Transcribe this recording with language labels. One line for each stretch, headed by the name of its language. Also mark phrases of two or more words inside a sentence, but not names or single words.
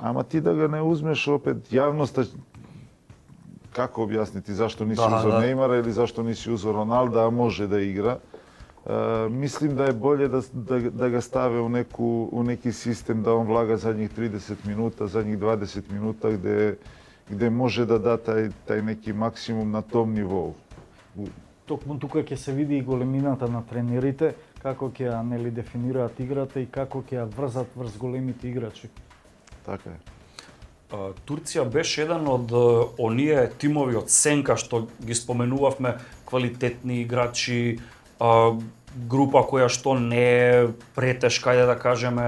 Serbian: Ama ti da ga ne uzmeš opet, javnost, kako objasniti zašto nisi uzeo Neymara ili zašto nisi uzeo Ronalda, a može da igra. Mislim da je bolje da ga stave u neki sistem, da on vlaga zadnjih 30 minuta, zadnjih 20 minuta gde može da da taj neki maksimum na tom nivou.
Macedonian: Токму тука ќе се види и големината на тренерите, како ќе ја дефинираат играта и како ќе ја врзат врз големите играчи. Така е. Турција беше еден од оние тимови од сенка што ги споменувавме, квалитетни играчи, група која што не е претешка, ајде да кажеме.